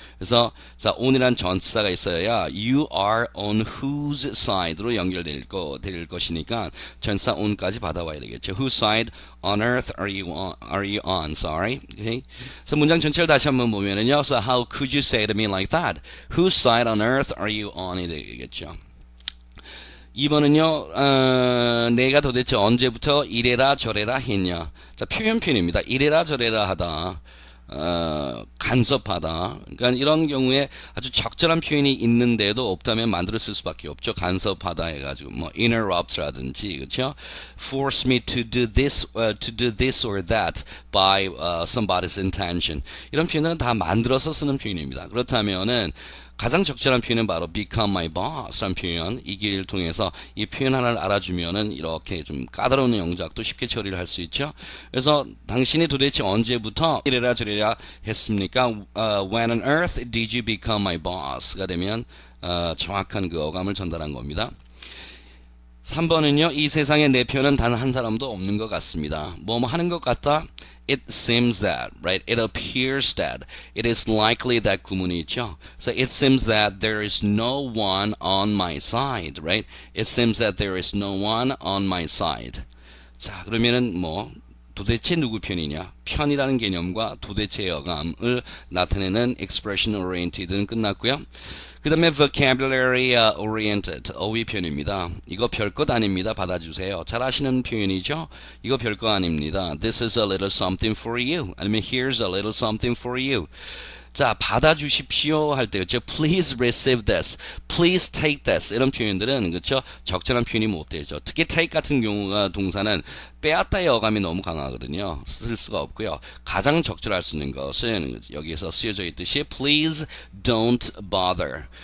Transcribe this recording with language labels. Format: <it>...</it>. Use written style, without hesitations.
<ko>그래서 자, on이란 전치사가 있어야</ko> <en>you are on whose side</en> <ko>로 연결될 것이니까 전치사 on까지 받아와야 되겠죠.</ko> <en>Whose side on earth are you on? Sorry. Okay.</en> <ko>그래서 문장 전체를 다시 한번 보면은요.</ko> <en>So how could you say to me like that? Whose side on earth are you on이</en> <ko>되겠죠. 2번은요, 내가 도대체 언제부터 이래라 저래라 했냐. 자, 표현편입니다. 이래라 저래라 하다, 간섭하다. 그러니까 이런 경우에 아주 적절한 표현이 있는데도 없다면 만들어 쓸 수밖에 없죠. 간섭하다 해가지고, 뭐, interrupt라든지, 그렇죠?</ko> <en>force me to do this or that by somebody's intention.</en> <ko>이런 표현은 다 만들어서 쓰는 표현입니다. 그렇다면은, 가장 적절한 표현은 바로</ko> <en>become my boss</en> <ko>라는 표현, 이 길을 통해서 이 표현 하나를 알아주면은 이렇게 좀 까다로운 영작도 쉽게 처리를 할 수 있죠. 그래서 당신이 도대체 언제부터 이래라 저래라 했습니까?</ko> <en>When on earth did you become my boss가</en> <ko>되면 정확한 그 어감을 전달한 겁니다. 3번은요, 이 세상에 내 편은 단 한 사람도 없는 것 같습니다. 뭐 하는 것 같다?</ko> <en>It seems that, right? It appears that. It is likely that</en> <ko>구문이 있죠.</ko> <en>So it seems that there is no one on my side, right? It seems that there is no one on my side.</en> <ko>자, 그러면은 뭐 도대체 누구 편이냐? 편이라는 개념과 도대체의 어감을 나타내는 expression oriented는 끝났고요. 그 다음에 vocabulary oriented, 어휘 편입니다. 이거 별것 아닙니다. 받아주세요. 잘 아시는 표현이죠? 이거 별거 아닙니다.</ko> <en>This is a little something for you.</en> <ko>아니면</ko> <en>here's a little something for you.</en> <ko>자, 받아주십시오 할 때, 그렇죠?</ko> <en>Please receive this. Please take this.</en> <ko>이런 표현들은, 그렇죠? 적절한 표현이 못 되죠. 특히 take 같은 경우가 동사는 빼앗다의 어감이 너무 강하거든요. 쓸 수가 없고요. 가장 적절할 수 있는 것은 여기에서 쓰여져 있듯이</ko> <en>please don't bother.</en>